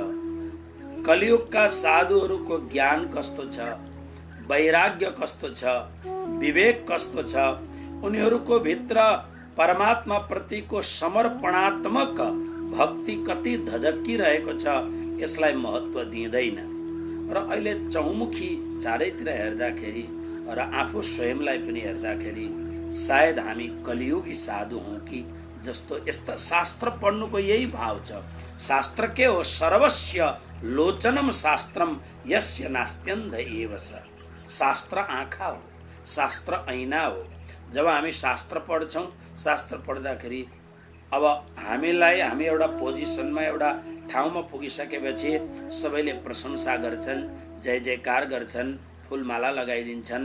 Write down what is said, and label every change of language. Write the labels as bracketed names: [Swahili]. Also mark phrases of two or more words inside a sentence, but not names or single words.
[Nepali] कलियुगका साधुहरूको ज्ञान कस्तो छ, वैराग्य कस्तो छ, विवेक कस्तो छ, उनीहरूको भित्र परमात्मा प्रतिको समर्पणात्मक भक्ति कति धधकिरहेको छ, यसलाई महत्त्व दिँदैन। र अहिले चौमुखी चारैतिर हेर्दाखेरि र आफू स्वयंलाई पनि हेर्दाखेरि सायद हामी कलियुगी साधु हौं कि जस्तो। यस्ता शास्त्र पढ्नुको यही भाव छ। शास्त्र के हो? [Sanskrit] सर्वस्य लोचनम शास्त्रम यस्य नास्त्यन्ध एव स। [Nepali] शास्त्र आँखा हो, शास्त्र ऐना हो। जब हामी शास्त्र पढ्छौं, शास्त्र पढ्दाखेरि अब हामी एउटा पोजिसनमा एउटा ठाउँमा पुगिसकेपछि सबैले प्रशंसा गर्छन्, जय जयकार गर्छन्, फूलमाला लगाइदिन्छन्।